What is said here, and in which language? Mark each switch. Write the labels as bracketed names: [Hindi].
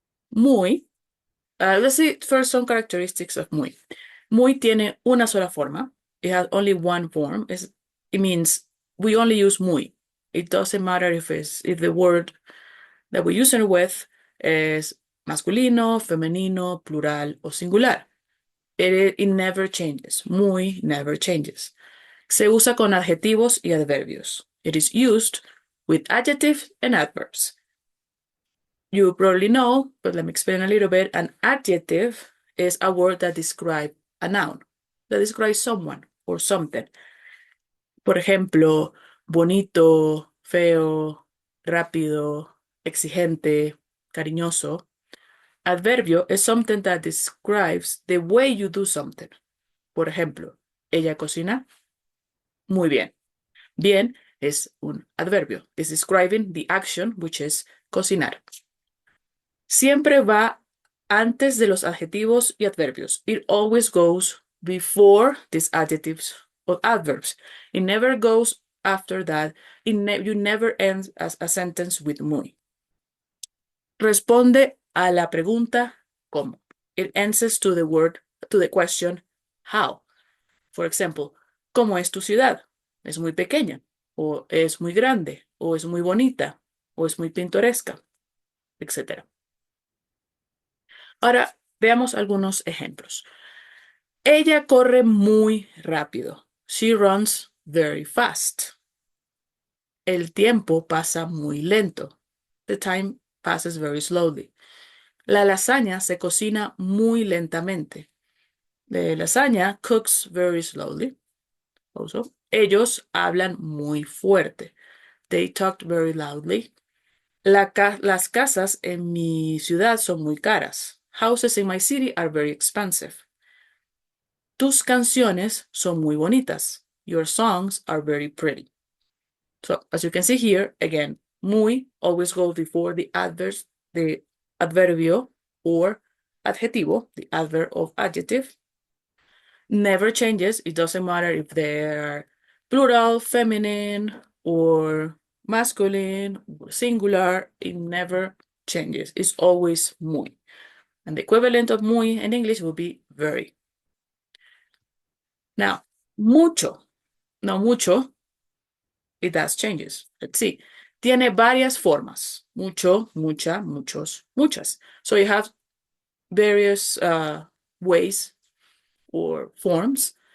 [English] Muy, let's see first some characteristics of muy. [Spanish] Muy tiene una sola forma. [English] It has only one form. It means we only use muy. It doesn't matter if the word that we use it with is [Spanish] masculino, femenino, plural o singular. [English] It never changes. Muy never changes. [Spanish] Se usa con adjetivos y adverbios. [English] It is used with adjectives and adverbs. You probably know, but let me explain a little bit. An adjective is a word that describes a noun, that describes someone or something. [Spanish] Por ejemplo, bonito, feo, rápido, exigente, cariñoso. [English] Adverbio is something that describes the way you do something. [Spanish] Por ejemplo, ella cocina muy bien. Bien es un adverbio. [English] It's describing the action, which is cocinar. [Spanish] Siempre va antes de los adjetivos y adverbios. [English] It always goes before these adjectives or adverbs. It never goes after that. You never end as a sentence with muy. [Spanish] Responde a la pregunta ¿cómo? [English] It answers to the question how. For example, [Spanish] ¿cómo es tu ciudad? ¿Es muy pequeña? ¿O es muy grande? ¿O es muy bonita? ¿O es muy pintoresca? Etcétera. Ahora veamos algunos ejemplos. Ella corre muy rápido. [English] She runs very fast. [Spanish] El tiempo pasa muy lento. [English] The time passes very slowly. [Spanish] La lasaña se cocina muy lentamente. [English] The lasaña cooks very slowly. Also, [Spanish] ellos hablan muy fuerte. [English] They talked very loudly. [Spanish] Las casas en mi ciudad son muy caras. [English] Houses in my city are very expensive. [Spanish] Tus canciones son muy bonitas. [English] Your songs are very pretty. So, as you can see here, again, muy always goes before the adverbio or adjetivo, the adverb of adjective. Never changes. It doesn't matter if they're plural, feminine, or masculine, or singular. It never changes. It's always muy. And the equivalent of muy in English will be very. Now, mucho. Now, mucho, it does changes. Let's see. [Spanish] Tiene varias formas. Mucho, mucha, muchos, muchas. [English] So you have various ways or forms.